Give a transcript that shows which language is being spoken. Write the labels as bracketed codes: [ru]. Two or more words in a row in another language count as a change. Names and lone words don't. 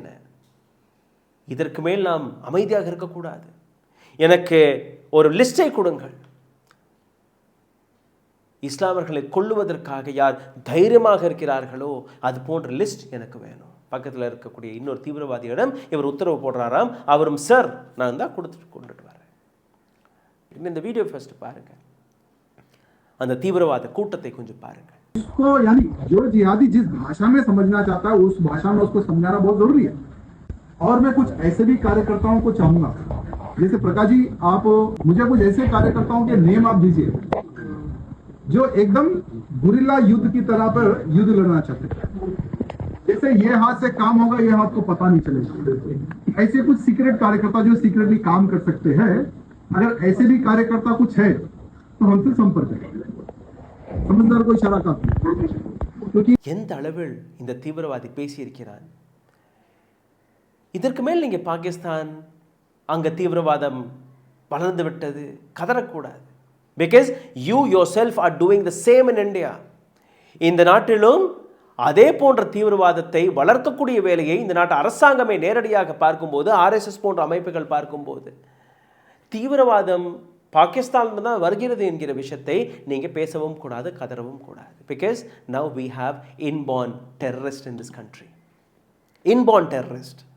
[ta] இதற்கு மேல் நாம் அமைதியாக இருக்கக்கூடாது, எனக்கு ஒரு லிஸ்டை கொடுங்கள், இஸ்லாமர்களை கொல்லுவதற்காக யார் தைரியமாக இருக்கிறார்களோ அது போன்ற லிஸ்ட் எனக்கு வேணும். பக்கத்தில் இருக்கக்கூடிய இன்னொரு தீவிரவாதியிடம் இவர் உத்தரவு போடுறாராம். அவரும் சார் நான் தான் கொண்டுட்டு வரேன். இந்த [en] video first [ta] பாருங்க, அந்த தீவிரவாத கூட்டத்தை கொஞ்சம் பாருங்க. [hi] उसको यानी जो जिहादी जिस भाषा में समझना चाहता है उस भाषा में उसको समझाना बहुत जरूरी है. और मैं कुछ ऐसे भी कार्यकर्ताओं को चाहूंगा, जैसे प्रकाश जी आप मुझे कुछ ऐसे कार्यकर्ताओं के नेम आप दीजिए जो एकदम गुरिल्ला युद्ध की तरह पर युद्ध लड़ना चाहते हैं. जैसे ये हाथ से काम होगा ये हाथ को पता नहीं चलेगा. ऐसे कुछ सीक्रेट कार्यकर्ता जो सीक्रेटली काम कर सकते हैं, अगर ऐसे भी कार्यकर्ता कुछ है तो हमसे संपर्क करें. समझदार को इशारा काफी. क्योंकि [ta] எந்த அளவில் இந்த தீவிரவாதி பேசியிருக்கிறான். இதற்கு மேல் நீங்க பாகிஸ்தான் அங்க தீவிரவாதம் வளர்ந்து விட்டது கதறக்கூடாது. [en] because you your self are doing the same in India. [ta] இந்த நாட்டிலும் அதே போன்ற தீவிரவாதத்தை வளர்க்கக்கூடிய வேலையை இந்த நாட்டு அரசாங்கமே நேரடியாக பார்க்கும்போது, ஆர்எஸ்எஸ் போன்ற அமைப்புகள் பார்க்கும்போது, தீவிரவாதம் பாகிஸ்தான் தான் வருகிறது என்கிற விஷயத்தை நீங்கள் பேசவும் கூடாது, கதறவும் கூடாது. [en] because now we have inborn terrorist in this country. inborn terrorist.